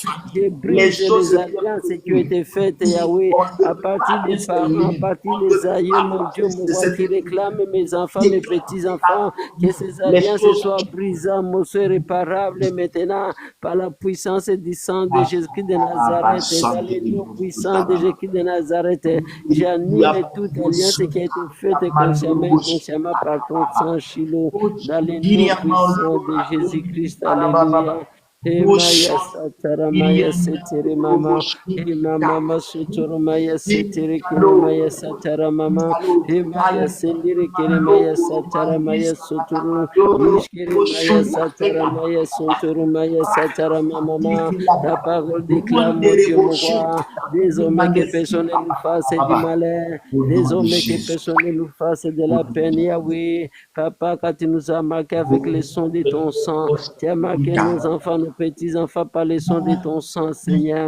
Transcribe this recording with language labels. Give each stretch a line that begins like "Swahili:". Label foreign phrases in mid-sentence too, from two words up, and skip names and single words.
French: Je brise les alliances qui ont été faites, Yahweh, à partir des parents, à partir des aïeux, mon Dieu, mon roi, qui réclame mes enfants, mes petits-enfants, que ces alliances soient brisées, mon soeur réparable maintenant, par la puissance du sang de Jésus de Nazareth, dans les noms puissants de Jésus de Nazareth. J'annule toute alliance qui a été faite consciemment et inconsciemment par ton sang, Shiloh, dans les noms puissants de Jésus-Christ. Alléluia. Hey Maya Satara Maya Setere Mama, Hey Mama Suturu Maya Setere Kere Maya Satara Mama, Hey Maya Sendire Kere Maya Satara Maya Suturu, Mishkere Maya Satara Maya Suturu Maya Satara Mama. Ta parole déclare, mon Dieu, mon roi, désormais que personne ne nous fasse du malheur, désormais que personne ne nous fasse de la peine, Yahweh. Papa, quand tu nous as marqué avec le son de ton sang, tu as marqué nos enfants, nos petits-enfants par le son de ton sang, Seigneur.